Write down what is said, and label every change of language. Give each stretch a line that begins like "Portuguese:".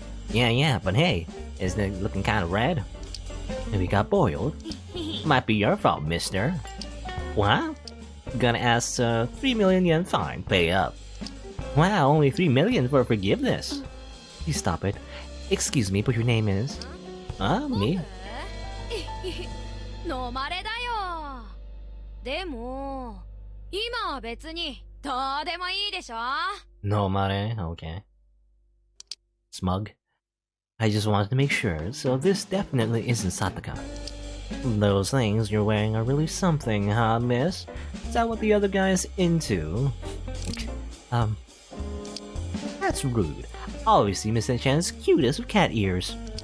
English: Yeah, but hey, isn't it looking kinda red? Maybe it got boiled? Might be your fault, mister. What? Gonna ask 3 million yen fine, pay up. Wow, only 3 million for forgiveness. Please stop it. Excuse me, but your name is? Me?
Japanese: 飲まれだよ。でも今は別にどうでもいいでしょ。
English: No mare, okay. Smug. I just wanted to make sure, so this definitely isn't Sataka. Those things you're wearing are really something, huh, miss? Is that what the other guy's into? That's rude. Obviously Miss Ne-chan's cutest with cat ears.